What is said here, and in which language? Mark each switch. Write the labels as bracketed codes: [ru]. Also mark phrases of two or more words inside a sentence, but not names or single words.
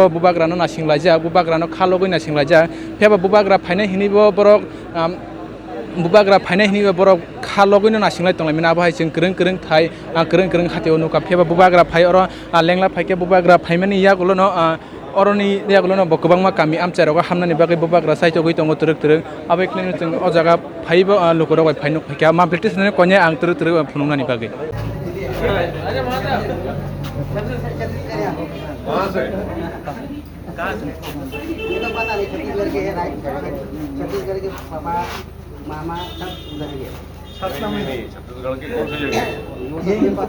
[trp] बुबाग्रानो नासिंलायजा बुबाग्रानो खालगै नासिंलायजा फेबा बुबाग्रा फाइनाय हिनिबो बरक बुबाग्रा फाइनाय हिनिबो बरक खालगैनो नासिंलाय दंलाय आबहाय जों गोरों थाइ गोरों हातियाव नुका फेबा बुबाग्रा फाइ अर लेंला फाइके बुबाग्रा फाइमानि यागुलनो अरनि यागुलनो गोबां मा गामि आमचाराव हामनानि बागै बुबाग्रा साइतो गै दङ तुरुक आबाय खालायनो जों अ जागा फाइबो लुकराव फाइनो फाइका मा ब्रिटिश ने कन्या आं तुरुक फुनुंनानि बागै [hi] कहाँ से? ये तो पता नहीं छत्तीसगढ़ के है राइट छत्तीसगढ़ के पापा मामा सब उधर ही है नहीं, छत्तीसगढ़ के कौन सी जगह? ये पता